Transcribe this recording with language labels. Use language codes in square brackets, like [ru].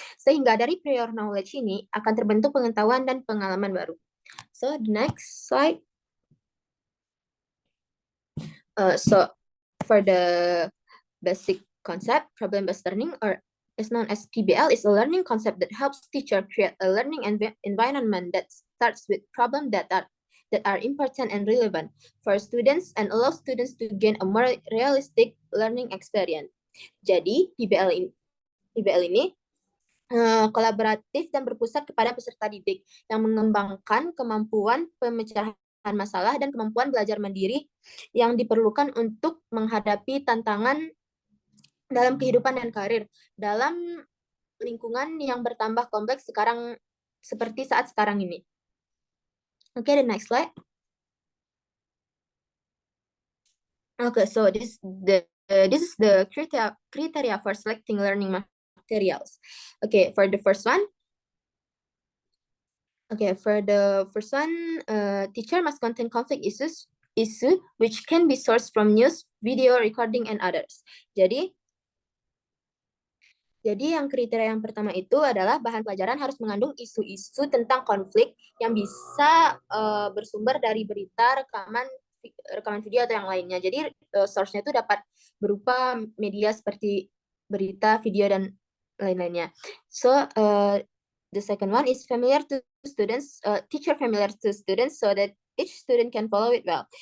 [id] Sehingga dari [en] prior knowledge [id] ini akan terbentuk pengetahuan dan pengalaman baru. [en] So, the next slide. So, for the basic concept, problem-based learning, or is known as PBL, is a learning concept that helps teacher create a learning environment that starts with problems that are important and relevant for students and allow students to gain a more realistic learning experience. [id] Jadi, PBL ini kolaboratif dan berpusat kepada peserta didik yang mengembangkan kemampuan pemecahan masalah dan kemampuan belajar mandiri yang diperlukan untuk menghadapi tantangan dalam kehidupan dan karir dalam lingkungan yang bertambah kompleks seperti saat sekarang ini. [en] Okay, the next slide. Okay, so this is the criteria for selecting learning materials. Okay, for the first one. Okay, for the first one, teacher must contain conflict issue which can be sourced from news, video, recording, and others. [id] Jadi yang kriteria yang pertama itu adalah bahan pelajaran harus mengandung isu-isu tentang konflik yang bisa bersumber dari berita, rekaman video atau yang lainnya. Jadi source-nya itu dapat berupa media seperti berita, video, dan lain-lainnya. [en] So the second one is familiar to students, teacher familiar to students so that each student can follow it well.